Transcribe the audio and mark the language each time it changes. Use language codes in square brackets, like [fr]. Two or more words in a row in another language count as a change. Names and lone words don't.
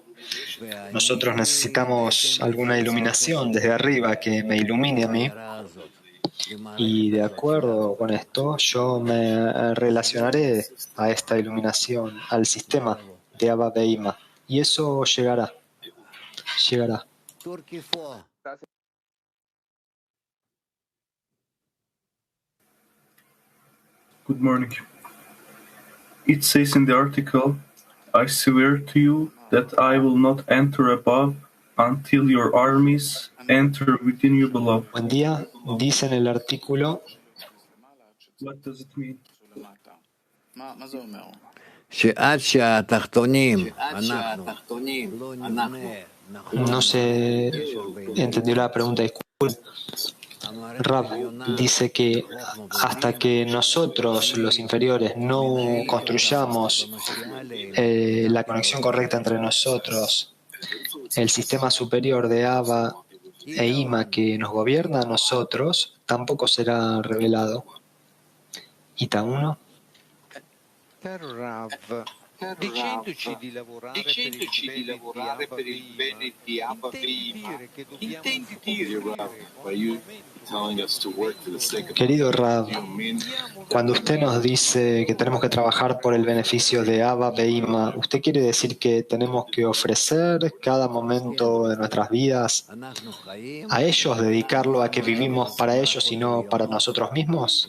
[es] Nosotros necesitamos alguna iluminación desde arriba que me ilumine a mí. Y de acuerdo con esto, yo me relacionaré a esta iluminación, al sistema de Abba Be'ima. Y eso llegará. [en] Good morning. It says in the article, I swear to you that I will not enter above until your armies enter within you below. [es] Buen día. Dice en el artículo, [en] What does it mean? [es] no se entendió la pregunta, disculpe. Rab dice que hasta que nosotros, los inferiores, no construyamos la conexión correcta entre nosotros, el sistema superior de Abba e Ima que nos gobierna a nosotros tampoco será revelado. Ita 1. [it] Dicendoci di lavorare per il bene di Abba Be'ima, intendi dire [es] Querido Rab, cuando usted nos dice que tenemos que trabajar por el beneficio de Abba Be'ima, ¿usted quiere decir que tenemos que ofrecer cada momento de nuestras vidas a ellos, dedicarlo a que vivimos para ellos y no para nosotros mismos?